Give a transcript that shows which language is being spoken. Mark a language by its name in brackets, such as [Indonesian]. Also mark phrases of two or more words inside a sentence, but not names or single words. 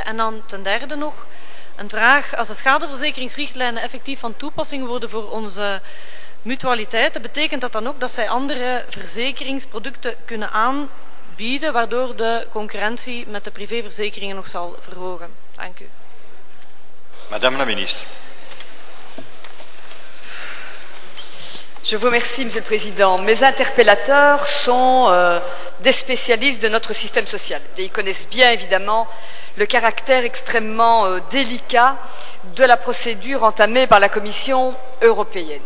[Dutch] En dan ten derde nog een vraag. Als de schadeverzekeringsrichtlijnen effectief van toepassing worden voor onze mutualiteiten, betekent dat dan ook dat zij andere verzekeringsproducten kunnen aanbieden, waardoor de concurrentie met de privéverzekeringen nog zal verhogen? Dank u. [French] Madame la ministre. Je vous remercie, Monsieur le Président. Mes interpellateurs sont des spécialistes de notre système social. Et ils connaissent bien, évidemment, le caractère extrêmement délicat de la procédure entamée par la Commission européenne.